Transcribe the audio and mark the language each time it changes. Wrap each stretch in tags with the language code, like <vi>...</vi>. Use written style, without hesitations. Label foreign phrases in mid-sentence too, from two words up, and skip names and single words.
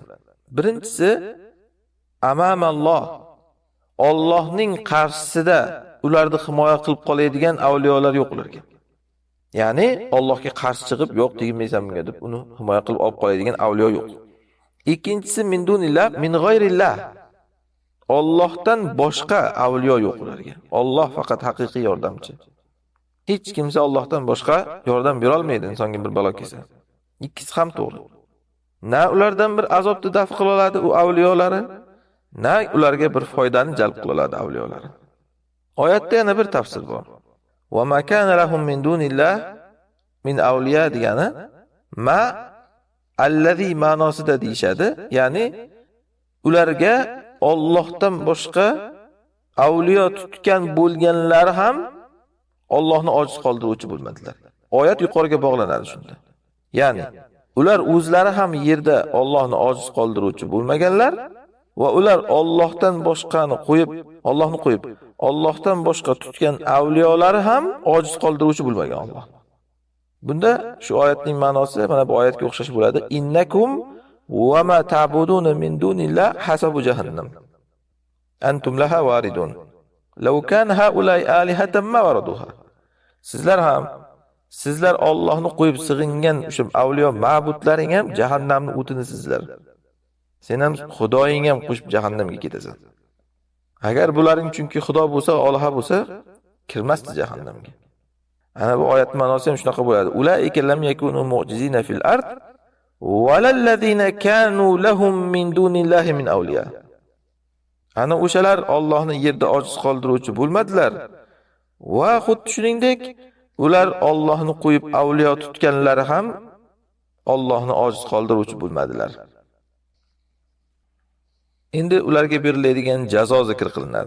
<uz>Birinchisi amamalloh, Allohning qarshisida ularni himoya qilib qoladigan avliyolar yo'q ularga. Ya'ni Allohga qarshi chiqib, yo'q tegmaysan bunga deb uni himoya qilib olib qoladigan avliyo yo'q.</uz> <ar>Ikkinchisi من دون الله من غير الله.</ar> <uz>Allohdan boshqa avliyo yo'q ularga. Alloh faqat haqiqiy yordamchi. Hech kimsa Allohdan boshqa yordam bera olmaydi insonga bir balo kelsa. Ikkisi ham to'g'ri. Na ulardan bir azobni daf qila oladi u avliyolari, na ularga bir foydani jalb qila oladi avliyolari. Oyatda yana bir tafsir bor.</uz> <ar>وما كان لهم من دون الله من أولياء degani ما الذي</ar> <uz>ma'nosida deyshadi. Ya'ni ularga Allohdan boshqa avliyo tutgan bo'lganlar ham Allohni ojiz qoldiruvchi bo'lmadilar. Oyat yuqoriga bog'lanadi shunda. Ya'ni ular o'zlari ham yerda Allohni ojiz qoldiruvchi bo'lmaganlar va ular Allohdan boshqani qo'yib, Allohni qo'yib, Allohdan boshqa tutgan avliyolari ham ojiz qoldiruvchi bo'lmagan Alloh. Bunda shu oyatning ma'nosi mana bu oyatga o'xshash bo'ladi.</uz> <ar>إنكم وما تعبدون من دون الله حصب جهنم. أنتم لها واردون. لو كان هؤلاء آلهة ما وردوها.</ar> <uz>Sizlar Allohni qo'yib sig'ingan o'sha avliyo ma'budlaring ham jahannamning o'tini sizlar. Sen ham Xudoying ham qo'shib jahannamga ketasan. Agar bularning chunki Xudo bo'lsa, Alloh bo'lsa, kirmasdi jahannamga. Ana bu oyat ma'nosi ham shunaqa bo'ladi.</uz> <ar>أولئك لم يكونوا معجزين في الأرض والذين كانوا لهم من دون الله من أولياء.</ar> <uz>Ana o'shalar Allohni yerda ojiz qoldiruvchi bo'lmadilar. Va xuddi shuningdek ular Allohni qo'yib avliyo tutganlari ham Allohni ojiz qoldiruvchi bo'lmadilar. Endi ularga beriladigan jazo zikr qilinadi.</uz>